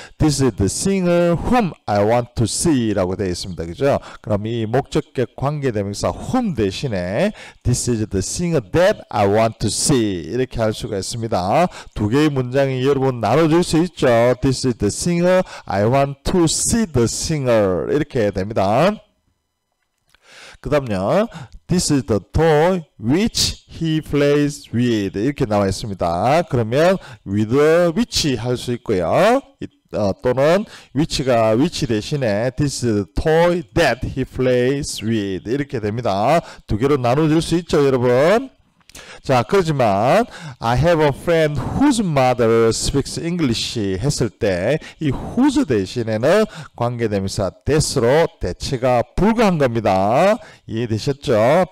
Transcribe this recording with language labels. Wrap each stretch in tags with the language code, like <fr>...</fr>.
<en>This is the singer whom I want to see</en> <ko>라고 되어 있습니다. 그죠? 그럼 이 목적격 관계대명사 whom 대신에</ko> <en>this is the singer that I want to see</en> <ko>이렇게 할 수가 있습니다. 두 개의 문장이 여러분 나눠줄 수 있죠.</ko> <en>This is the singer, I want to see the singer</en> <ko>이렇게 됩니다. 그 다음요,</ko> <en>This is the toy which he plays with</en> <ko>이렇게 나와 있습니다. 그러면 with which 할 수 있고요. 또는 which 대신에</ko> <en>this is the toy that he plays with</en> <ko>이렇게 됩니다. 두 개로 나눠줄 수 있죠, 여러분. 자, 그렇지만</ko> <en>I have a friend whose mother speaks English</en> <ko>했을 때 이 whose 대신에는 관계대명사 that로 대체가 불가한 겁니다. 이해되셨죠?</ko>